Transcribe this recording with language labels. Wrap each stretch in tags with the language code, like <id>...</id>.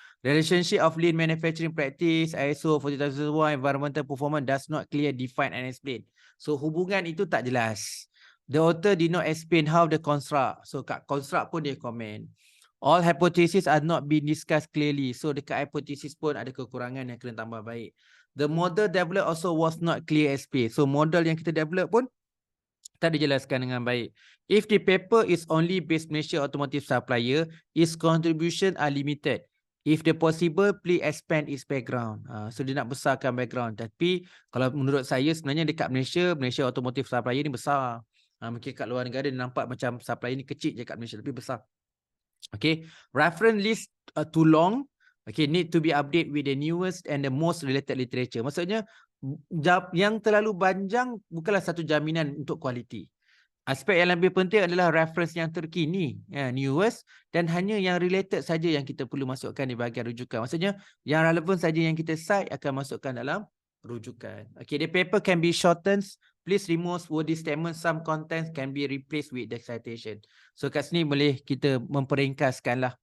<en>Relationship of lean manufacturing practice, ISO 40001, environmental performance does not clear, define and explain.</en> <ms>So hubungan itu tak jelas.</ms> <en>The author did not explain how the construct.</en> <ms>So kat construct pun dia komen.</ms> <en>All hypotheses are not being discussed clearly.</en> <ms>So dekat hypothesis pun ada kekurangan yang kena tambah baik.</ms> <en>The model developed also was not clear explained.</en> <ms>So model yang kita develop pun tak dijelaskan dengan baik.</ms> <en>If the paper is only based Malaysia automotive supplier, its contribution are limited. If the possible, please expand its background.</en> <ms>So dia nak besarkan background. Tapi kalau menurut saya sebenarnya dekat Malaysia automotive supplier ni besar. Mungkin kat luar negara dia nampak macam supplier ni kecil je kat Malaysia, tapi besar.</ms> <en>Okay, reference list too long. Okay, need to be updated with the newest and the most related literature.</en> <ms>Maksudnya yang terlalu panjang bukanlah satu jaminan untuk kualiti. Aspek yang lebih penting adalah reference yang terkini, newest, dan hanya yang related saja yang kita perlu masukkan di bahagian rujukan. Maksudnya yang relevan saja yang kita cite akan masukkan dalam rujukan.</ms> <en>Okay, the paper can be shortened. Please remove wordy statement. Some contents can be replaced with the citation.</en> <ms>So kat sini boleh kita memperingkaskan lah.</ms>